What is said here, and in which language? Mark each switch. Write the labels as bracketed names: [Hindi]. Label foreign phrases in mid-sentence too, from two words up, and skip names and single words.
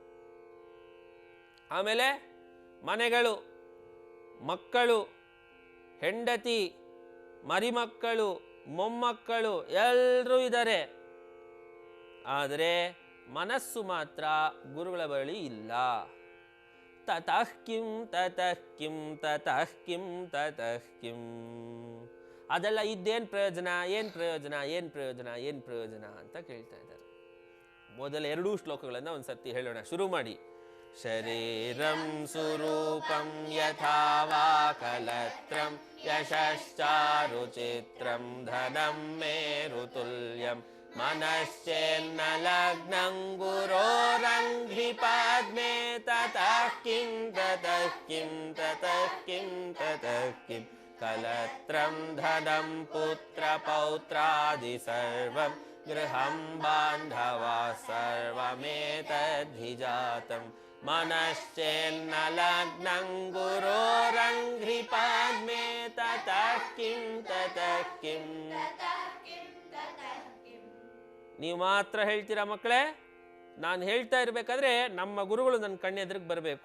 [Kannada] ಆಮೇಲೆ ಮನೆಗಳು, ಮಕ್ಕಳು, ಹೆಂಡತಿ, ಮರಿಮಕ್ಕಳು, ಮೊಮ್ಮಕ್ಕಳು ಎಲ್ಲರೂ ಇದ್ದಾರೆ. ಆದರೆ ಮನಸ್ಸು ಮಾತ್ರ ಗುರುಗಳ ಬಳಿ ಇಲ್ಲ. [Sanskrit] ತತಃ ಕಿಂ ತತಃ ಕಿಂ ತತಃ ಕಿಂ ತತಃ ಕಿಂ. [Kannada] ಅದೆಲ್ಲ ಇದ್ದೇನು ಪ್ರಯೋಜನ, ಏನು ಪ್ರಯೋಜನ, ಏನು ಪ್ರಯೋಜನ, ಏನು ಪ್ರಯೋಜನ ಅಂತ ಕೇಳ್ತಾ ಇದ್ದಾರೆ. ಮೊದಲ 2 ಶ್ಲೋಕಗಳನ್ನು ಒಂದು ಸರ್ತಿ ಹೇಳೋಣ. ಶುರು ಮಾಡಿ. [Sanskrit] ಶರೀರಂ ಸ್ವರೂಪಂ ಯಥಾ ವಾ ಕಲತ್ರಂ ಯಶಶ್ಚಾರುಚಿತ್ರಂ ಧನಂ ಮೇರುತುಲ್ಯಂ ಮನಶ್ಚೇನ್ನ ಲಗ್ನಂ ಗುರೋರಂಘ್ರಿ ಪದ್ಮೇ ತತಃ ಕಿಂ ತತಃ ಕಿಂ ತತಃ ಕಿಂ ತತಃ ಕಿಂ ಕಲತ್ರಂ ಧನಂ ಪುತ್ರ ಪೌತ್ರಾದಿ ಸರ್ವಂ ಗೃಹಂ ಬಾಂಧವಾ ಸರ್ವಮೇತದ್ಹಿ ಜಾತಂ ಮನಶ್ಚೇನ್ನ ಲಗ್ನಂ ಗುರೋರಂಘ್ರಿ ಪದ್ಮೇ ತತಃ ಕಿಂ ತತಃ ಕಿಂ. [Kannada] ನೀವು ಮಾತ್ರ ಹೇಳ್ತೀರಾ ಮಕ್ಕಳೇ? ನಾನು ಹೇಳ್ತಾ ಇರಬೇಕಾದ್ರೆ ನಮ್ಮ ಗುರುಗಳು ನನ್ನ ಕಣ್ಣೆದುರಿಗೆ ಬರಬೇಕು.